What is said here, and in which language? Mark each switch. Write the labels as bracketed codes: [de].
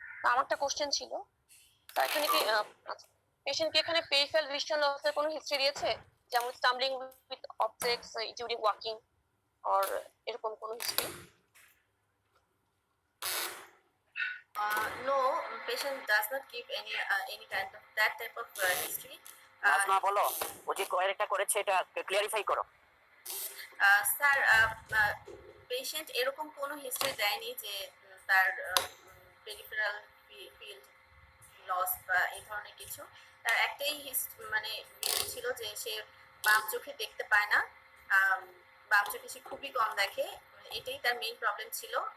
[bn] আমার একটা কোশ্চেন ছিল, এখানে কি পেশেন্ট কি এখানে পেরিফেরাল ভিশন লসের কোনো হিস্ট্রি দিয়েছে, যেমন [en] stumbling with objects during walking [bn] or এরকম কোনো history? [en] No, patient does not give any kind of that type of history. [bn] Nazma বলো, ও যে কোয়েরিটা করেছে এটা ক্লিয়ারিফাই করো। স্যার, পেশেন্ট এরকম কোনো হিস্ট্রি দেয়নি যে তার পেরিফেরাল ফিল্ড লস বা এই ধরনের কিছু। তার একটাই মানে বিষয় ছিল যে সে বাম চোখে দেখতে পায় না, বাম চোখে সে খুবই কম দেখে, এটাই তার মেইন প্রবলেম ছিল।